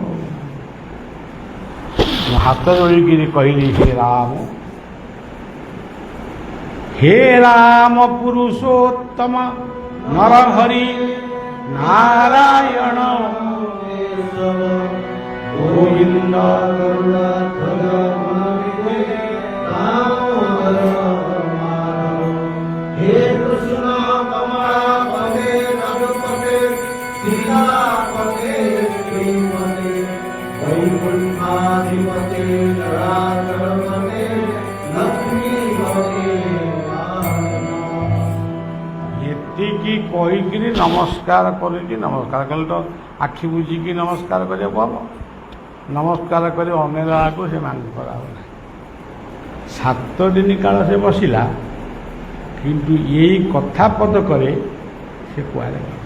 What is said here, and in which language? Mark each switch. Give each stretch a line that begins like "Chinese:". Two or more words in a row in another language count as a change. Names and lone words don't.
Odia: ମୁଁ ହାତ ଯୋଡ଼ିକିରି କହିଲି,
Sanskrit: ହେ ରାମ ପୁରୁଷୋତ୍ତମ ନରହରି ନାରାୟଣ ଗୋବିନ୍ଦ हे कृष्ण कमलापते रघुपते सीतापते श्रीमते वैकुंठाधिपते जराचरपते लक्ष्मीपते।
Odia: ଏତିକି କହିକିରି ନମସ୍କାର କରୁଛି। ନମସ୍କାର କଲେ ତ ଆଖି ବୁଝିକି ନମସ୍କାର କରିବାକୁ ହବ। ନମସ୍କାର କରି ଅନେଲାକୁ ସେ ମାଙ୍କ କରାବ ନାହିଁ। 7 ଦିନ କାଳ ସେ ବସିଲା, କିନ୍ତୁ ଏଇ କଥା ପଦକରେ ସେ କୁଆଡ଼େ ଗଲା।